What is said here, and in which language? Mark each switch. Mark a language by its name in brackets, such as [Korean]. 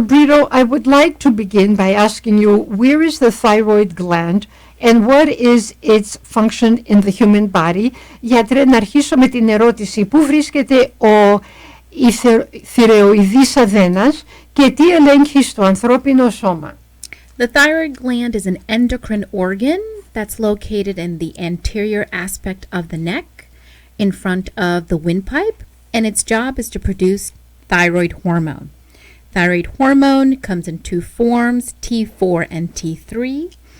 [English] Brito, I would like to begin by asking you, where is the thyroid gland and what is its function in the human body? [Greek] Γιατρέ, να αρχίσω με την ερώτηση. Πού βρίσκεται η θηρεοειδής αδένας και τι ελέγχει στο ανθρώπινο σώμα? [English] The thyroid gland is an endocrine organ that's located in the anterior aspect of the neck in front of the windpipe, and its job is to produce thyroid hormone. Thyroid hormone comes in two forms, T4 and T3.